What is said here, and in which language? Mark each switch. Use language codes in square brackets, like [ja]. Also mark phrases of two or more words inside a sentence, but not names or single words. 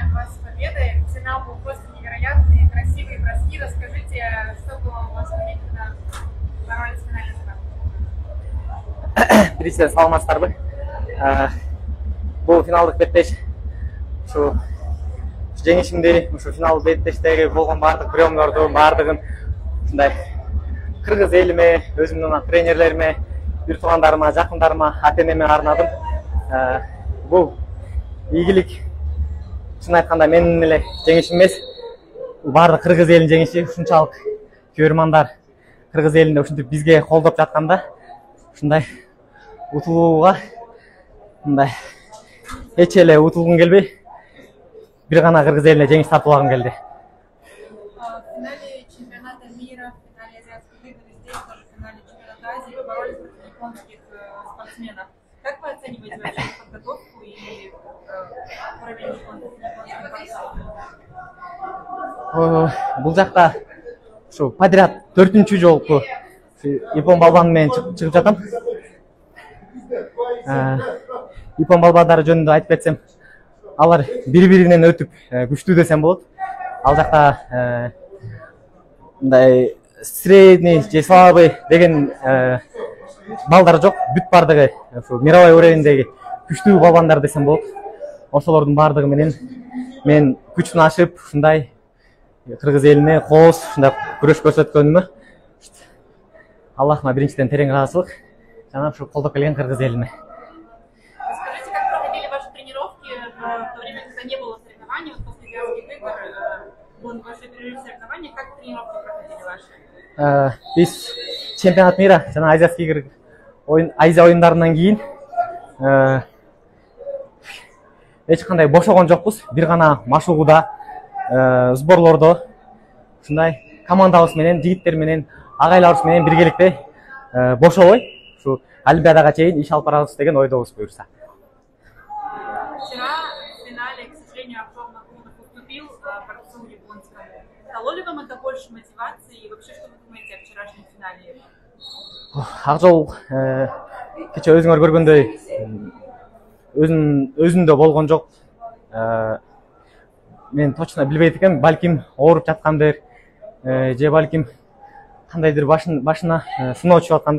[ru] вас с победой. Финал был просто невероятный, красивые броски. Расскажите, что было у вас в уме, когда боролись в финале за [kk] Біріншіден саламатсыздарбы. Бұл финалдық беттеш. [ky] Şu жеңишимди, şu финал беттештеги болгон бардык приемдорду бардыгын ушундай кыргыз элиме, өзүмдүн тренерлериме, бир туугандарыма, жакындарыма, ата-энеме арнадым. Бул ийгилик, чын айтканда менин эле жеңишим эмес, бардык кыргыз элинин жеңиши. Ушунчалык көрөрмандар кыргыз элинде ушинтип бизге колдоп жатканда, ушундай утулууга мындай эч эле утулгум келбей, бир гана кыргыз элине жеңиш тартуулагым келди. [ru] В финале чемпионата мира, в финале азиатских игр и здесь тоже в финале чемпионата Азии вы боролись против японских спортсменов. Как вы оцениваете вообще подготовку и уровень японских спортсменов? [ky] Бул жакта ушу подряд 4-чү жолку япон балбаны менен чыгып жатам. Япон балбандары жөнүндө айтып кетсем, алар бири-биринен өтүп күчтүү десем болот. Ал жакта мындай средний же слабый деген балдар жок, бүт бардыгы [ru] мировой уровеньдеги [ky] күчтүү балбандар десем болот. Ошолордун бардыгы менен мен күчтүн ашып, ушундай кыргыз элине кооз ушундай күрөш көрсөткөнүмө Аллахыма биринчиден терең ыраазычылык, жана ушу колдоп келген кыргыз элине. [ru] Расскажите, как проходили ваши тренировки в то время, когда не было соревнований, вот после азиатских игр, был небольшой перерыв в соревнованиях, как тренировки проходили ваши? [ky] Биз [ru] чемпионат мира [ky] жана [ru] азиатский игр [ky] Азия оюндарынан кийин эч кандай бошогон жокпуз. Бир гана машыгууда, сборлордо ушундай командабыз менен, жигиттер менен, агайларыбыз менен биргеликте бошобой ушу Олимпиадага чейин иш алып барабыз деген ойдобуз буюрса. [ru] Вчера в финале, к сожалению, Артур Нагумов уступил борцу японскому. Дало ли вам это больше мотивации и вообще что вы думаете о вчерашнем финале? [ky] Ак жол кече өзүңөр көргөндөй өзүндө болгон жок. Мен точно билбейт экенмин, балким ооруп жаткандыр, же балким кандайдыр башына сыноо түшүп аткандыр.